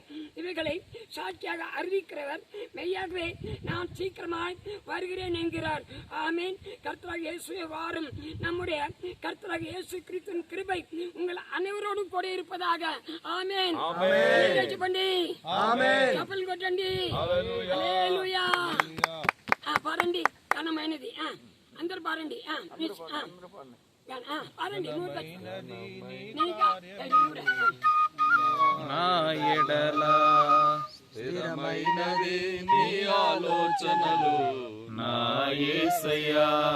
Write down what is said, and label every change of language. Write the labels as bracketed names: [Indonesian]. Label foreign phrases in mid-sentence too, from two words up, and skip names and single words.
[Tamil] இவைகளை சாட்சியாக அறிவிக்கிறவர் மெய்யாகவே நான் சீக்கிரமாய் வருகிறேன் என்கிறார். ஆமேன். கர்த்தராகிய இயேசுவே வாரும். நம்முடைய கர்த்தராகிய இயேசு கிறிஸ்துவின் கிருபை உங்கள் அனைவரோடும் கூட இருப்பதாக. ஆமேன். பண்ணி கப்பல் கொட்டண்டி. [Telugu] హల్లెలూయా. పాడండి, ఘనమైనది. అందరు పాడండి. నా ఎడల స్థిరమైనది నీ ఆలోచనలు నా యేసయ్యా,